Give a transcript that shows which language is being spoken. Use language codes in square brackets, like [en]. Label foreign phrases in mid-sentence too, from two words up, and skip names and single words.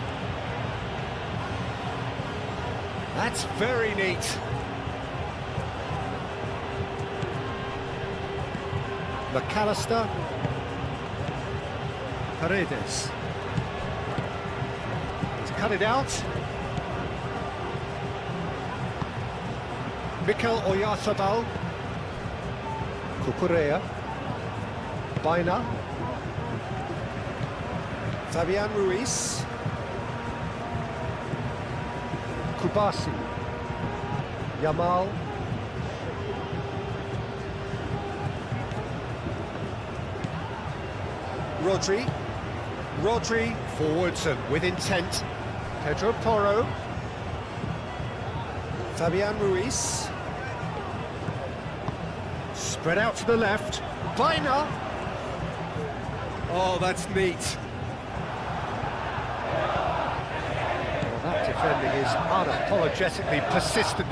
[en] That's very neat. McAllister. Paredes. He's cut it out. Mikel Oyarzabal. Cucurella. Baina. Fabian Ruiz. Kubasi. Yamal. Rodri. Rodri forwards and with intent. Pedro Porro. Fabian Ruiz. Spread out to the left. Baina. Oh, that's neat. Well, that defending is unapologetically persistent.